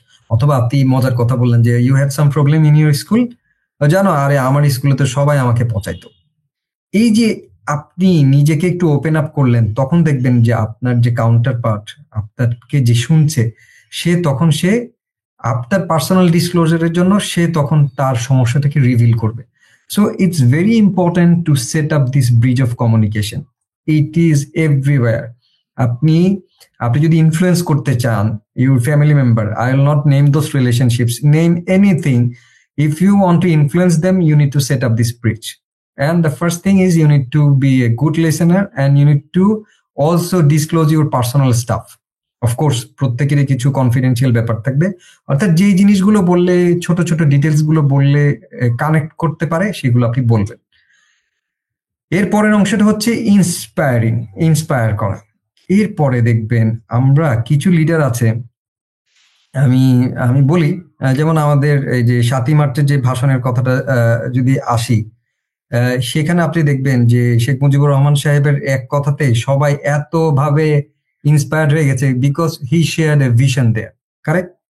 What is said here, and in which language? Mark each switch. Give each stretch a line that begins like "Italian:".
Bangla: অথবা আপনি মজার কথা বললেন যে
English: you had some problem in your school,
Bangla: জানো আরে আমার স্কুলে তো সবাই আমাকে পচাইতো। এই যে আপনি নিজেকে একটু ওপেন আপ করলেন, তখন দেখবেন যে আপনার যে কাউন্টার পার্ট, আপনাকে যে শুনছে, সে আপনার পার্সোনাল ডিসক্লোজারের জন্য সে তখন তার সমস্যাটাকে রিভিল করবে।
English: So it's very important to set up this bridge of communication. It is everywhere.
Bangla: আপনি যদি ইনফ্লুয়েন্স করতে চান
English: your family member, I will not name those relationships, name anything. If you want to influence them, you need to set up this bridge. And the first thing is you need to be a good listener, and you need to also disclose your personal stuff.
Bangla: Of course প্রত্যেকেরই কিছু confidential ব্যাপার থাকবে, অর্থাৎ যেই জিনিসগুলো বললে, ছোট ছোট ডিটেলস গুলো বললে কানেক্ট করতে পারে, সেগুলো আপনি বলবেন। এর পরের অংশটা হচ্ছে ইন্সপায়ার করা। এরপরে দেখবেন আমরা কিছু লিডার আছে, আমি বলি, যেমন আমাদের এই যে 7ই মার্চের যে ভাষণের কথাটা যদি আসি, সেখানে আপনি দেখবেন যে শেখ মুজিবুর রহমান সাহেবের এক কথাতে সবাই এতভাবে ইন্সপায়ার্ড হয়ে গেছে,
English: because he shared a vision there,
Bangla: correct?